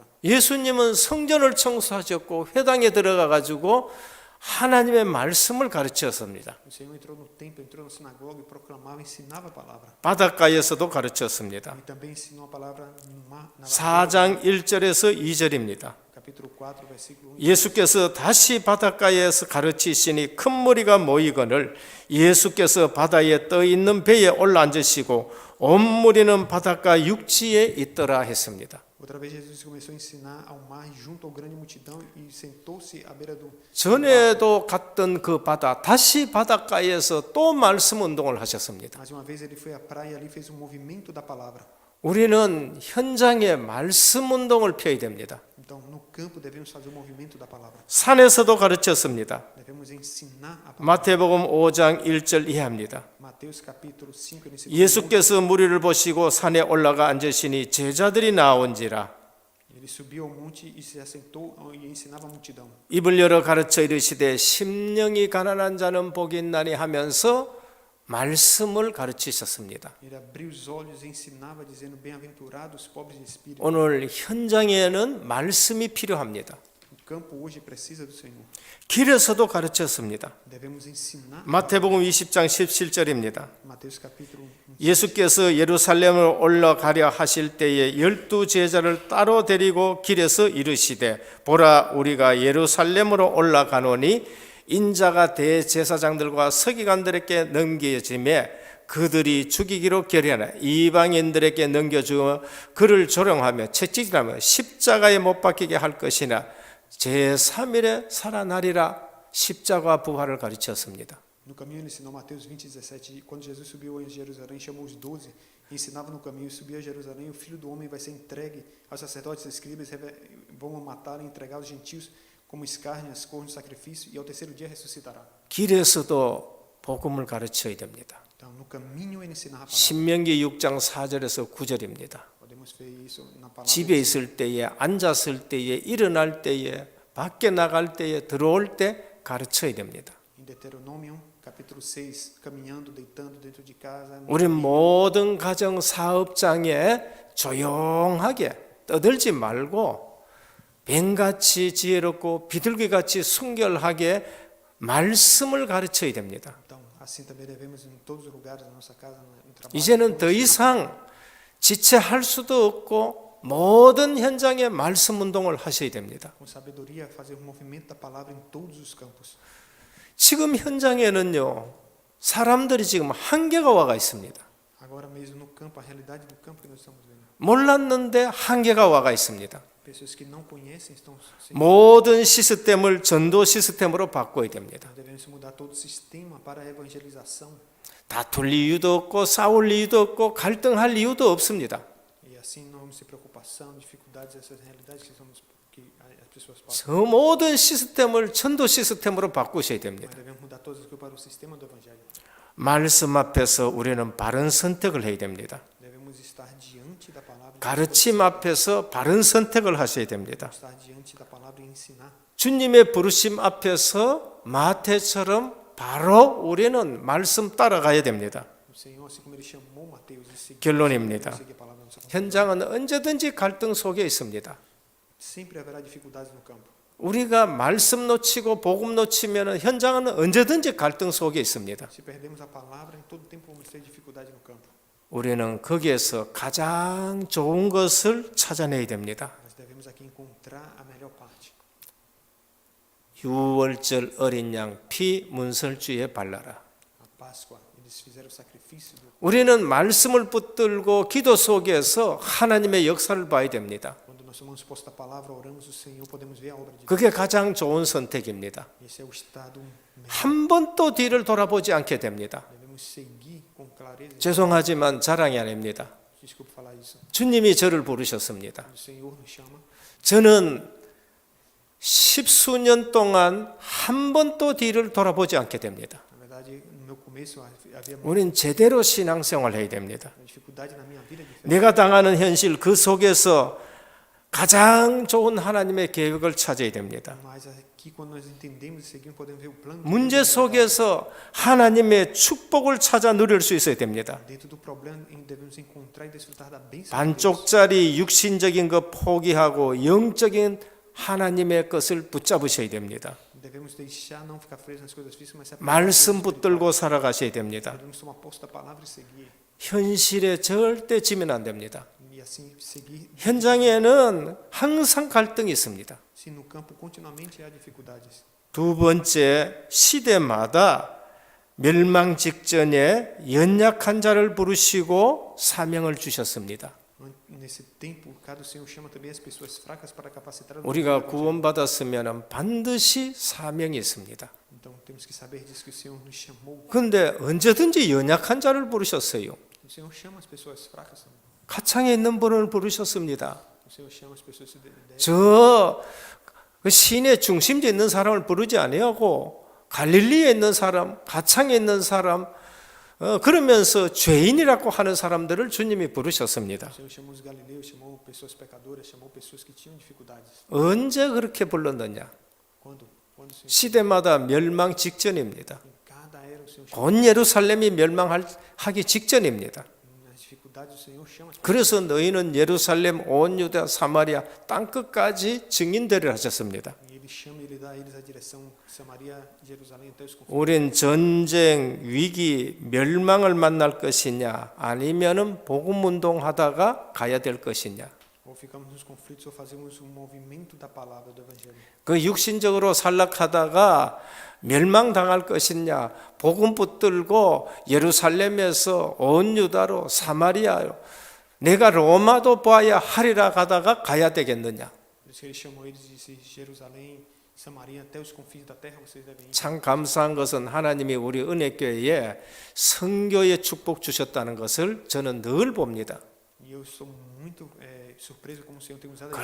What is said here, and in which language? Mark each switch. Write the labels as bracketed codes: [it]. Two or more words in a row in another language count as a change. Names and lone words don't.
[ko] 예수님은 성전을 청소하셨고 회당에 들어가 가지고 하나님의 말씀을 가르쳤습니다. [pt] O Senhor entrou no templo, entrou na sinagoga e proclamava, ensinava a palavra. [ko] 바닷가에서도 가르쳤습니다. [pt] E também ensinou a palavra no mar, na [ko] 4장 1절에서 2절입니다. [pt] capítulo 4, versículo 1. [ko] 예수께서 다시 바닷가에서 가르치시니 큰 무리가 모이거늘 예수께서 바다에 떠 있는 배에 올라앉으시고 온 무리는 바닷가 육지에 있더라 했습니다. [pt] Outra vez Jesus começou a ensinar ao mar junto ao grande multidão e sentou-se à beira do [ko] 전에도 갔던 그 바다 다시 바닷가에서 또 말씀 운동을 하셨습니다. [pt] Mais uma vez ele foi à praia e ali fez um movimento da palavra. [ko] 우리는 현장에 말씀 운동을 펴야 됩니다. [pt] Então, no campo devemos fazer o movimento da palavra. [ko] 산에서도 가르쳤습니다. [pt] Devemos ensinar a palavra. [ko] 마태복음 5장 1절 이하입니다. [pt] Mateus capítulo 5 nesse [ko] 예수께서 무리를 보시고 산에 올라가 앉으시니 제자들이 나온지라 [pt] ele subiu ao monte e se assentou e ensinava a multidão. [ko] 입을 열어 가르쳐 이르시되 심령이 가난한 자는 복이 있나니 하면서 말씀을 가르치셨습니다. [pt] Ele abriu os olhos e ensinava dizendo bem-aventurados os pobres de espírito. [ko] 오늘 현장에는 말씀이 필요합니다. [pt] O campo hoje precisa do Senhor. [ko] 길에서도 가르쳤습니다. [pt] Devemos ensinar. [ko] 마태복음 20장 17절입니다. [pt] Mateus capítulo 1. [ko] 예수께서 예루살렘으로 올라가려 하실 때에 12 제자를 따로 데리고 길에서 이르시되 보라 우리가 예루살렘으로 올라가노니 인자가 대제사장들과 서기관들에게 넘겨짐에 그들이 죽이기로 결의하나 이방인들에게 넘겨주어 그를 조롱하며 채찍질하며 십자가에 못 박히게 할 것이나 제3일에 살아나리라. 십자가 부활을 가르쳤습니다. [pt] No caminho ele ensinou Mateus 20:17, quando Jesus subiu em Jerusalém, chamou os 12, ensinava no caminho, subiu a Jerusalém, o Filho do Homem vai ser entregue aos sacerdotes e escribas, vão matá-lo e entregar aos gentios como escárnias, corno de sacrifício, e ao terceiro dia ressuscitará. [ko] 길에서도 복음을 가르쳐야 됩니다. [pt] Então, no caminho ele ensinava a palavra. [ko] 신명기 6장 4절에서 9절입니다. [pt] Podemos ver isso na palavra. [ko] 집에 있을 때에, 앉았을 때에, 일어날 때에, 밖에 나갈 때에, 들어올 때 가르쳐야 됩니다. [pt] Em Deuteronômio, capítulo 6, caminhando, deitando dentro de casa. [ko] 우리 모든 가정 사업장에 조용하게 떠들지 말고 뱀같이 지혜롭고 비둘기같이 순결하게 말씀을 가르쳐야 됩니다. [pt] Então, assim também devemos em todos os lugares da nossa casa, no trabalho. [ko] 이제는 더 이상 지체할 수도 없고 모든 현장에 말씀 운동을 하셔야 됩니다. [pt] Com sabedoria, fazer o movimento da palavra em todos os campos. [ko] 지금 현장에는요, 사람들이 지금 한계가 와가 있습니다. [pt] Agora mesmo no campo, a realidade do campo que nós estamos vendo. [ko] 몰랐는데 한계가 와가 있습니다. [pt] Pessoas que não conhecem estão sem. [ko] 모든 시스템을 전도 시스템으로 바꿔야 됩니다. [pt] Devemos mudar todo o sistema para a evangelização. [ko] 다툴 이유도 없고 싸울 이유도 없고 갈등할 이유도 없습니다. [pt] E assim não vamos ter preocupação, dificuldades, essas realidades que as pessoas passam. [ko] 저 모든 시스템을 전도 시스템으로 바꾸셔야 [pt] Mas [ko] 됩니다. [pt] devemos mudar todas as coisas para o sistema do evangelho. [ko] 말씀 앞에서 우리는 바른 선택을 해야 됩니다. [pt] Devemos estar diante da palavra. [ko] 가르침 앞에서 바른 선택을 하셔야 됩니다. [pt] Estar diante da palavra e ensinar. [ko] 주님의 부르심 앞에서 마태처럼 바로 우리는 말씀 따라가야 됩니다. [pt] O Senhor, assim como ele chamou Mateus e seguir, [ko] 결론입니다. [pt] seguir a palavra na nossa vida. [ko] 현장은 언제든지 갈등 속에 있습니다. [pt] Sempre haverá dificuldades no campo. [ko] 우리가 말씀 놓치고 복음 놓치면 현장은 언제든지 갈등 속에 있습니다. [pt] Se perdemos a palavra, em todo tempo vamos ter dificuldade no campo. [ko] 우리는 거기에서 가장 좋은 것을 찾아내야 됩니다. [pt] Nós devemos aqui encontrar a melhor parte. [ko] 유월절 어린 양 피 문설주에 발라라. [pt] A Páscoa, eles fizeram o sacrifício do. [ko] 우리는 말씀을 붙들고 기도 속에서 하나님의 역사를 봐야 됩니다. [pt] Quando nós somos expostos à palavra, oramos o Senhor, podemos ver a obra de Deus. [ko] 그게 가장 좋은 선택입니다. [pt] Esse é o estado melhor. [ko] 한 번도 뒤를 돌아보지 않게 됩니다. [pt] Devemos seguir com clareza. [ko] 죄송하지만 자랑이 아닙니다. [pt] Desculpe falar isso. [ko] 주님이 저를 부르셨습니다. [pt] O Senhor nos chama. [ko] 저는 10수년 동안 한 번도 뒤를 돌아보지 않게 됩니다. [pt] Na verdade, no meu começo havia muita [ko] 우리는 제대로 신앙생활을 해야 됩니다. [pt] dificuldade na minha vida de fé. [ko] 내가 당하는 현실 그 속에서 가장 좋은 하나님의 계획을 찾아야 됩니다. [pt] Mas aqui, quando nós entendemos e seguimos, podemos ver o plano. de [ko] 문제 [pt] Deus. [ko] 속에서 하나님의 축복을 찾아 누릴 수 있어야 됩니다. [pt] Dentro do problema, devemos encontrar e desfrutar da bênção de Deus. [ko] 반쪽짜리 육신적인 것 포기하고 영적인 하나님의 것을 붙잡으셔야 됩니다. [pt] Devemos deixar, não ficar presos nas coisas físicas, mas se apegar [ko] 말씀 [pt] às coisas [ko] 붙들고 살아가셔야 됩니다. [pt] espirituais. Devemos tomar posse da palavra e seguir. [ko] 현실에 절대 지면 안 됩니다. [pt] E assim seguir. [ko] 현장에는 항상 갈등이 있습니다. [pt] Se no campo continuamente há dificuldades. [ko] 두 번째, 시대마다 멸망 직전에 연약한 자를 부르시고 사명을 주셨습니다. [pt] Nesse tempo, cada Senhor chama também as pessoas fracas para capacitar. [ko] 우리가 구원받았으면 반드시 사명이 있습니다. [pt] Então temos que saber disso que o Senhor nos chamou. [ko] 그런데 언제든지 연약한 자를 부르셨어요. [pt] O Senhor chama as pessoas fracas também. [ko] 가창에 있는 분을 부르셨습니다. [pt] O Senhor chama as pessoas [ko] 저 시내 중심지에 있는 사람을 부르지 아니하고 갈릴리에 있는 사람, 가창에 있는 사람, 그러면서 죄인이라고 하는 사람들을 주님이 부르셨습니다. [pt] O Senhor chamou os galileus, chamou pessoas pecadoras, chamou pessoas que tinham dificuldades. [ko] 언제 그렇게 불렀느냐? [pt] Quando o Senhor [ko] 시대마다 멸망 직전입니다. [pt] em cada era o Senhor chama. [ko] 곧 예루살렘이 멸망하기 직전입니다. [pt] Nas dificuldades o Senhor chama. [ko] 그래서 너희는 예루살렘, 온 유다, 사마리아 땅끝까지 증인되리라 하셨습니다. [pt] E ele chama, ele dá a eles a direção Samaria, Jerusalém até os confins. [ko] 우린 전쟁, 위기, 멸망을 만날 것이냐 아니면은 복음 운동하다가 가야 될 것이냐. [pt] Ou ficamos nos conflitos ou fazemos um movimento da palavra do evangelho. [ko] 그 육신적으로 살락하다가 멸망당할 것이냐, 복음 붙들고 예루살렘에서 온 유다로 사마리아로 내가 로마도 봐야 하리라 가다가 가야 되겠느냐. [pt] Por isso que ele chamou eles de Jerusalém, Samaria até os confins da terra vocês devem ir. [ko] 참 감사한 것은 하나님이 우리 은혜교회에 선교의 축복 주셨다는 것을 저는 늘 봅니다. [pt] E eu sou muito surpreso como o Senhor tem usado a